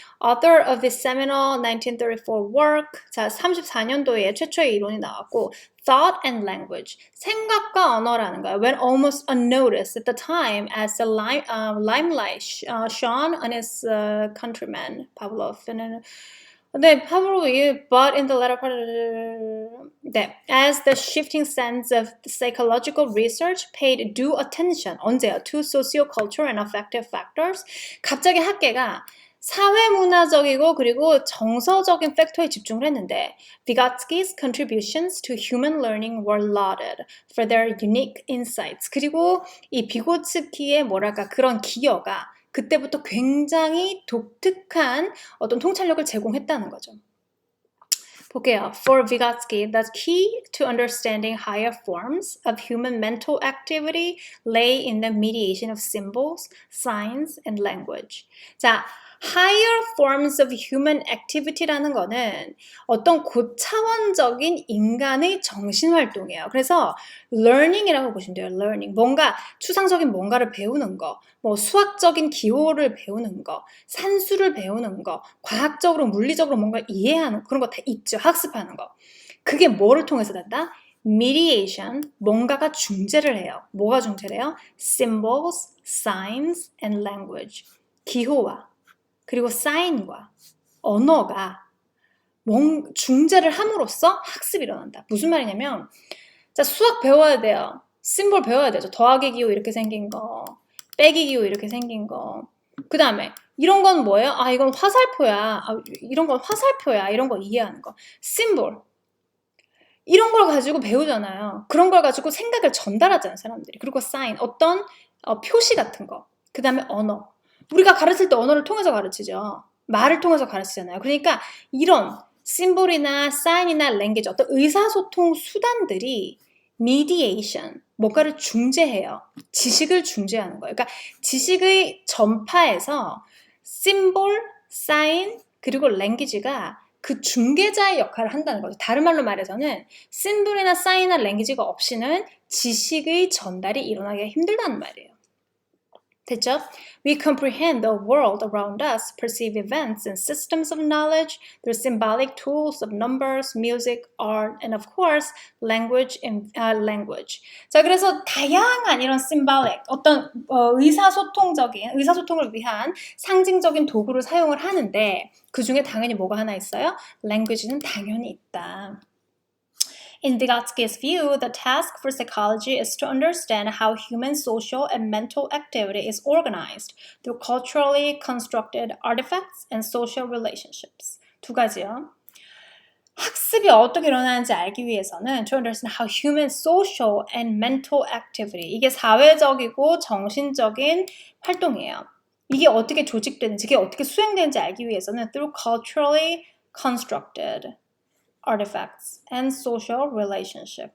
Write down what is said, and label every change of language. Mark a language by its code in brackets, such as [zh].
[en] Author of the seminal 1934 work. [ko] 자, 34년도에 최초의 이론이 나왔고 Thought and Language. 생각과 언어라는 거예요. [en] When almost unnoticed at the time as the limelight shone on his countryman, Pavlov. 네, Pavlov, but in the latter part 네, as the shifting sense of psychological research paid due attention, [ko] 언제요? [en] To socio-cultural and affective factors. [ko] 갑자기 학계가 사회문화적이고 그리고 정서적인 팩터에 집중을 했는데 [en] Vygotsky's contributions to human learning were lauded for their unique insights. [ko] 그리고 이 비고츠키의 그런 기여가 그때부터 굉장히 독특한 어떤 통찰력을 제공했다는 거죠. 볼게요. [en] For Vygotsky, the key to understanding higher forms of human mental activity lay in the mediation of symbols, signs, and language. [ko] 자, [en] higher forms of human activity [ko] 라는 거는 어떤 고차원적인 인간의 정신활동이에요. 그래서 learning이라고 보시면 돼요. [en] learning. [ko] 뭔가 추상적인 뭔가를 배우는 거, 수학적인 기호를 배우는 거, 산수를 배우는 거, 과학적으로, 물리적으로 뭔가 이해하는 그런 거 다 있죠. 학습하는 거. 그게 뭐를 통해서 된다? mediation, 뭔가가 중재를 해요. 뭐가 중재를 해요? [en] symbols, signs, and language. [ko] 기호와 그리고 사인과 언어가 중재를 함으로써 학습이 일어난다. 무슨 말이냐면 자, 수학 배워야 돼요. 심볼 배워야 되죠. 더하기 기호 이렇게 생긴 거, 빼기 기호 이렇게 생긴 거. 그 다음에 이런 건 뭐예요? 이건 화살표야. 이런 건 화살표야. 이런 거 이해하는 거. 심볼. 이런 걸 가지고 배우잖아요. 그런 걸 가지고 생각을 전달하잖아요, 사람들이. 그리고 sign, 어떤 표시 같은 거. 그 다음에 언어. 우리가 가르칠 때 언어를 통해서 가르치죠. 말을 통해서 가르치잖아요. 그러니까 이런 심볼이나 sign이나 language, 어떤 의사소통 수단들이 mediation, 뭔가를 중재해요. 지식을 중재하는 거예요. 그러니까 지식의 전파에서 심볼, sign, 그리고 language가 그 중개자의 역할을 한다는 거죠. 다른 말로 말해서는 심볼이나 사인이나 랭귀지가 없이는 지식의 전달이 일어나기가 힘들다는 말이에요. 됐죠? [en] We comprehend the world around us, perceive events and systems of knowledge through symbolic tools of numbers, music, art, and of course, language. [ko] 자, 그래서 다양한 이런 symbolic, 어떤 의사소통을 위한 상징적인 도구를 사용을 하는데 그 중에 당연히 뭐가 하나 있어요? language는 당연히 있다. [en] In Vygotsky's view, the task for psychology is to understand how human social and mental activity is organized through culturally constructed artifacts and social relationships. [ko] 두 가지요. 학습이 어떻게 일어나는지 알기 위해서는 [en] to understand how human social and mental activity, [ko] 이게 사회적이고 정신적인 활동이에요. 이게 어떻게 조직되는지, 이게 어떻게 수행되는지 알기 위해서는 [en] through culturally constructed artifacts and social relationship.